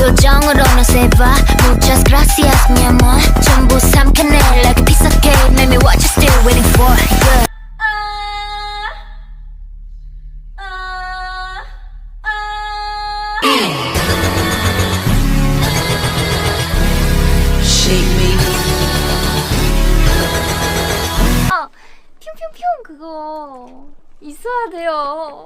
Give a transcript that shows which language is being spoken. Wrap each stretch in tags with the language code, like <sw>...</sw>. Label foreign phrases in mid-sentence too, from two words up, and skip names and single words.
<ko>표정으로는</ko> <en>say bye.</en> <es>Muchas gracias mi amor.</es> <ko>전부 삼켜내</ko> <en>like a piece of cake. Maybe what you still waiting for. Yeah.</en> <ko>아, 뿅뿅뿅 그거 있어야 돼요.</ko>